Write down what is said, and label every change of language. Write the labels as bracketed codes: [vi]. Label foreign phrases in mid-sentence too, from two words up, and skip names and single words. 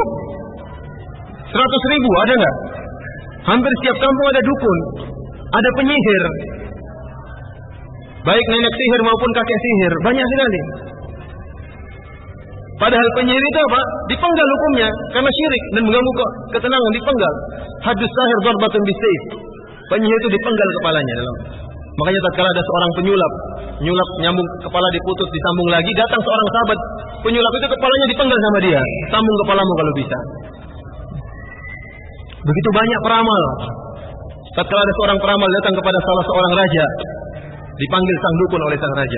[id] 100.000 ada nggak? Hampir setiap kampung ada dukun, ada penyihir, baik nenek sihir maupun kakek sihir, banyak sekali. Padahal penyihir itu apa? Dipenggal hukumnya karena syirik dan mengganggu ketenangan, dipenggal. [ar] Hadus sahir darbatun bisayf. [id] Penyihir itu dipenggal kepalanya dalam. Makanya tatkala ada seorang penyulap nyambung kepala diputus disambung lagi, datang seorang sahabat penyulap itu kepalanya dipenggal sama dia. Sambung kepalamu kalau bisa. Begitu banyak peramal. Tatkala ada seorang peramal datang kepada salah seorang raja, dipanggil sang dukun oleh sang raja.